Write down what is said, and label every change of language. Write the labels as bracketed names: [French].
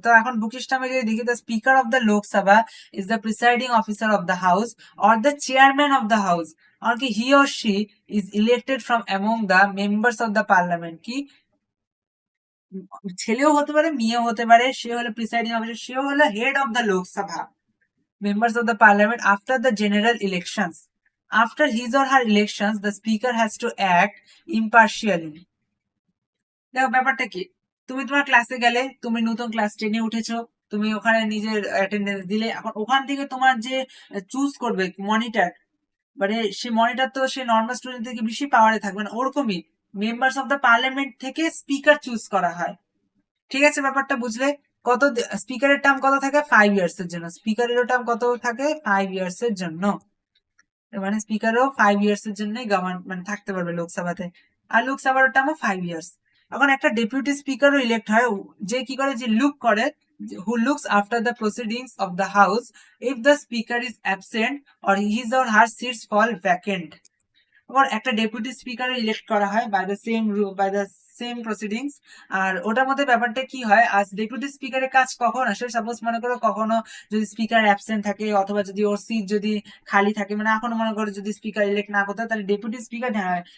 [Bangla] তো এখন বুকিশটা আমি যদি দেখি, [English] The speaker of the Lok Sabha is the presiding officer of the house or the chairman of the house, আর কি he or she is elected from among the members of the parliament. [Bangla] কি ছেলেও হতে পারে মেয়েও হতে পারে, সে হলো প্রিসাইডিং অফিসার, সেও হলো head of the Lok Sabha, [English] members of the parliament after the general elections. After his or her elections, the speaker has to act impartially। [Bangla] দেখো ব্যাপারটা কি, তুমি তোমার ক্লাসে গেলে, তুমি নতুন ক্লাস 10-এ উঠেছো, তুমি ওখানে নিজের অ্যাটেন্ডেন্স দিলে, এখন ওখান থেকে তোমার যে চুজ করবে মনিটর, মানে সে মনিটর তো সে নর্মাল স্টুডেন্ট থেকে বেশি পাওয়ারে থাকবে না, ওরকমই মেম্বার্স অফ দ্য পার্লামেন্ট থেকে স্পিকার চুজ করা হয়। ঠিক আছে ব্যাপারটা বুঝলে। কত স্পিকারের টার্ম কত থাকে 5 ইয়ার্স এর জন্য, স্পিকারেরও টার্ম কত থাকে 5 ইয়ার্স এর জন্য, মানে স্পিকারও 5 ইয়ার্স এর জন্যই মানে থাকতে পারবে লোকসভাতে, আর লোকসভার টার্মও 5 ইয়ার্স। এখন একটা ডেপুটি স্পিকারও ইলেক্ট হয়, যে কি করে, যে লুক করে, [English] who looks after the proceedings of the house if the speaker is absent or his or her seats fall vacant। [Bangla] আবার একটা ডেপুটি স্পিকার ইলেক্ট করা হয় [English] By the same proceedings. [Bangla] আর ওটার মধ্যে ব্যাপারটা কি হয়, আজ ডেপুটি স্পিকারের কাজ কখন আসে, সাপোজ মনে করো কখনো যদি স্পিকার অ্যাবসেন্ট থাকে অথবা যদি ওর সিট যদি খালি থাকে, মানে এখনো মনে করো যদি স্পিকার ইলেক্ট না করতে হয়, তাহলে ডেপুটি স্পিকার নেওয়া হয়।